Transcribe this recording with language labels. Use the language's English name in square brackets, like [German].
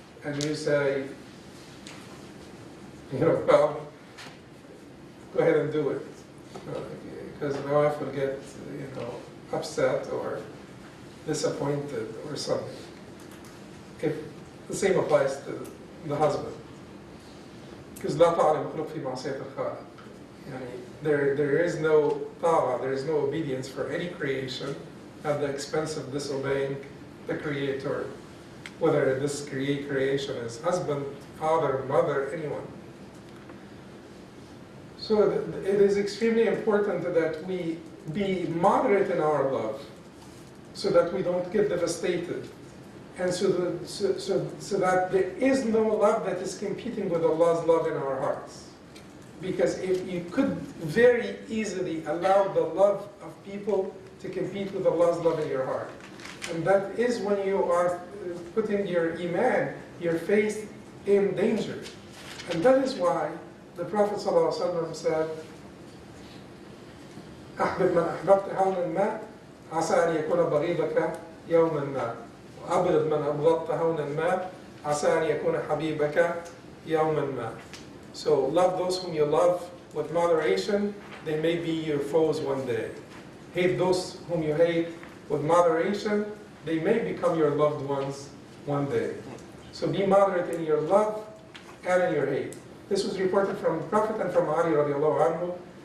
[English] And you say, well, go ahead and do it. Because my wife will get, upset or disappointed or something. If the same applies to the husband. Because [Arabic] لا طاعة لمخلوق في معصية الخالق. [English] There is no ta'ah, there is no obedience for any creation at the expense of disobeying the Creator, whether this creation is husband, father, mother, anyone. So it is extremely important that we be moderate in our love, so that we don't get devastated, and so that there is no love that is competing with Allah's love in our hearts. Because if you could very easily allow the love of people to compete with Allah's love in your heart. And that is when you are putting your iman, your faith in danger. And that is why the Prophet ﷺ said, [Arabic] أحبب من أحببت هونا ما عسى أن يكون بغيضك يوما ما وأبغض من أبغضت هونا ما عسى أن يكون حبيبك يوما ما. [English] So love those whom you love with moderation, they may be your foes one day. Hate those whom you hate with moderation, they may become your loved ones one day. So be moderate in your love and in your hate. This was reported from the Prophet and from Ali radiallahu anhu.